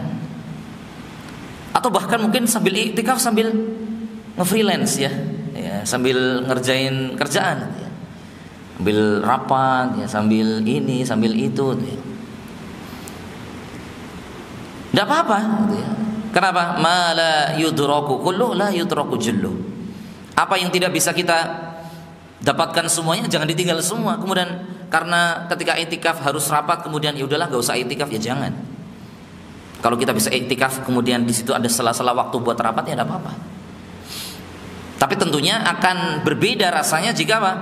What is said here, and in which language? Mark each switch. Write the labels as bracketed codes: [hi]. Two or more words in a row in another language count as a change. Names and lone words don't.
[id] Atau bahkan mungkin sambil i'tikaf sambil nge-freelance ya, sambil ngerjain kerjaan ya. Sambil rapat ya, sambil ini, sambil itu gitu ya. Tidak apa-apa gitu ya. Kenapa? [ar] Ma la yudraku kullu la yudraku jullu. [id] Apa yang tidak bisa kita dapatkan semuanya jangan ditinggal semua. Kemudian karena ketika iktikaf harus rapat, kemudian ya udahlah enggak usah iktikaf, ya jangan. Kalau kita bisa iktikaf kemudian di situ ada sela-sela waktu buat rapat, ya enggak apa-apa. Tapi tentunya akan berbeda rasanya jika apa?